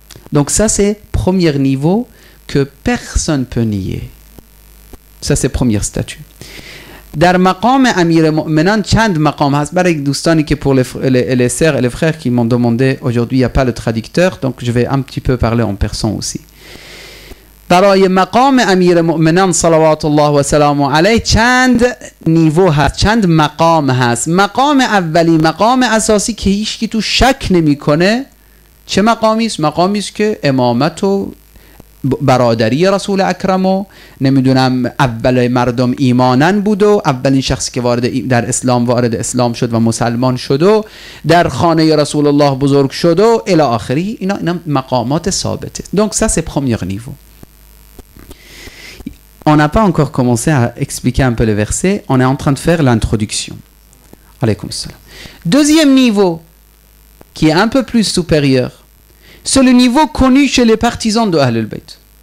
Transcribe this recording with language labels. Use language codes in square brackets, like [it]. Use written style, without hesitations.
[fr] Donc ça, c'est premier niveau que personne ne peut nier. Ça, c'est premier statut. [fa] Dar maqam Amir al-Mu'minin, chand maqam has. Barak doustani [fr] que pour les sœurs et les frères qui m'ont demandé, aujourd'hui, il n'y a pas le traducteur, donc je vais un petit peu parler en persan aussi. [fa] برای مقام امیر مؤمنان صلوات الله و سلامه علیه چند نیو هست، چند مقام هست. مقام اولی، مقام اساسی که هیچ کی تو شک نمیکنه، چه مقامی است؟ مقامی است که امامت و برادری رسول اکرم و نمیدونم اول مردم ایمانن بود و اولین شخصی که در اسلام وارد اسلام شد و مسلمان شد و در خانه رسول الله بزرگ شد و الی آخری. اینا مقامات ثابته. [fr] Donc ça c'est premier niveau. on n'a pas encore commencé à expliquer un peu le verset, on est en train de faire l'introduction. Alaykoum salam. Deuxième niveau, qui est un peu plus supérieur, c'est le niveau connu chez les partisans de Ahlul Bayt.